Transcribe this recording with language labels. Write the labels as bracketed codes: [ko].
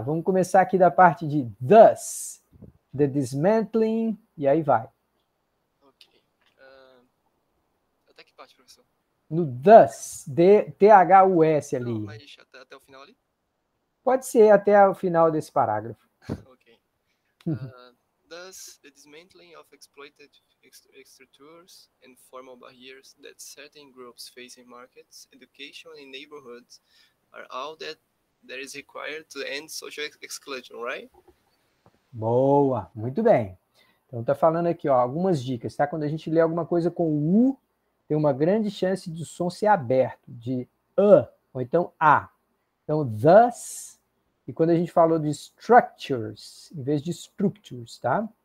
[pt] Vamos começar aqui da parte de [en] thus, the dismantling, [pt] e aí vai. Ok. Até que parte, professor? No thus, T-H-U-S ali. Não, mas até o final ali? Pode ser até o final desse parágrafo. Ok. [en] Thus, the dismantling of exploited structures and formal barriers that certain groups face in markets, education, and neighborhoods are all that is required to end social exclusion, right? [pt] Boa, muito bem. Então tá falando aqui, ó, algumas dicas, tá? Quando a gente lê alguma coisa com U, tem uma grande chance de o som ser aberto, de ou então a. Então, thus, e quando a gente falou de structures, em vez de structures, tá?